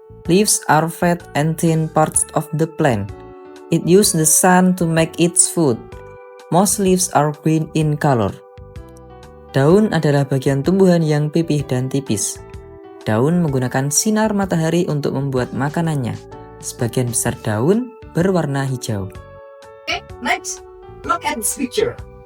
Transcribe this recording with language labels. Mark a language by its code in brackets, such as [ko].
[en] Leaves are fat and thin parts of the plant. It uses the sun to make its food. Most leaves are green in color. [id] Daun adalah bagian tumbuhan yang pipih dan tipis. Daun menggunakan sinar matahari untuk membuat makanannya. Sebagian besar daun berwarna hijau. [en] Okay, next, look at this picture.